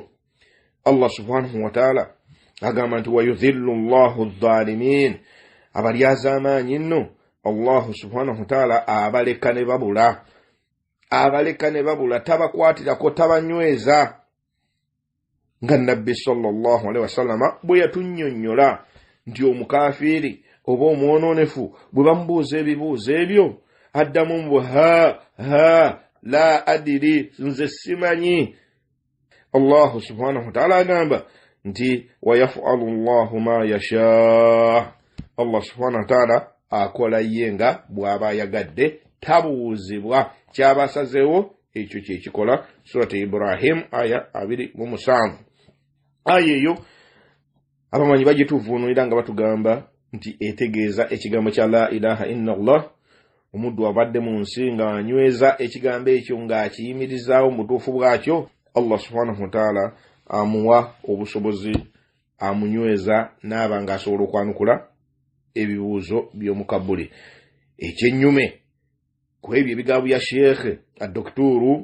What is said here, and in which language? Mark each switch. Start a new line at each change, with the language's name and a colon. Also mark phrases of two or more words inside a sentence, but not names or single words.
Arabic: الله سبحانه وتعالى
Ganda: agamba nti
Arabic: ويضل الله الظالمين,
Ganda: abalyaza amaanyi nno
Arabic: الله سبحانه وتعالى
Ganda: abaleka ne babula, tabakwatirako, tabanyweza. Nga nabbi
Arabic: صلى الله عليه وسلم
Ganda: bwe yatunnyonnyola nti omukafiri oba omwononefu bwe bamubuuza ebibuuzo ebyo addamu mbu
Arabic: لا أدري,
Ganda: nze simanyi.
Arabic: الله سبحانه وتعالى
Ganda: agamba nti
Arabic: ويفعل الله ما يشاء, الله سبحانه وتعالى
Ganda: akola yenga bw'aba ayagadde, tabuuzibwa. Kyabasazeewo ekyo kyekikola. Surati Ibrahim aya 2:7. Aya eyo abamanyi bagituvuunulira nga batugamba nti etegeeza ekigambo kya
Arabic: لا إله إلا الله.
Ganda: Omuddu abadde mu nsi ng'anyweza ekigambo ekyo ng'akiyimirizaawo mu butuufu bwakyo,
Arabic: الله سبحانه وتعالى
Ganda: amuwa obusobozi, amunyweza n'aba ng'asobola okwanukula ebibuuzo by'omukabuli. Ekyennyume ku ebyo ebigambo bya Sheikh Dr.